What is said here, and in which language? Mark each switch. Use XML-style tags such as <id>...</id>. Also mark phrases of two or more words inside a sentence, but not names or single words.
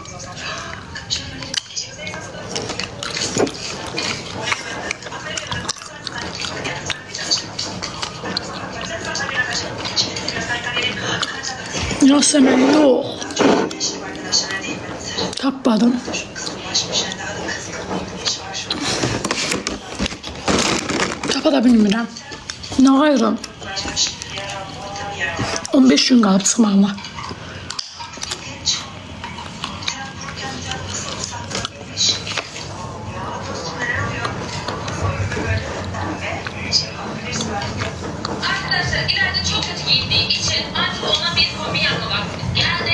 <tr>Yasemin yok.</tr> <az>Tapmadım. Tapa da bilmirəm. Nə ayrım? 15 gün qalıb çıxmağıma.</az> <tr>Arkadaşlar ileride çok kötü giyindiği için artık ona bir kombin yapma vaktimiz geldi.</tr>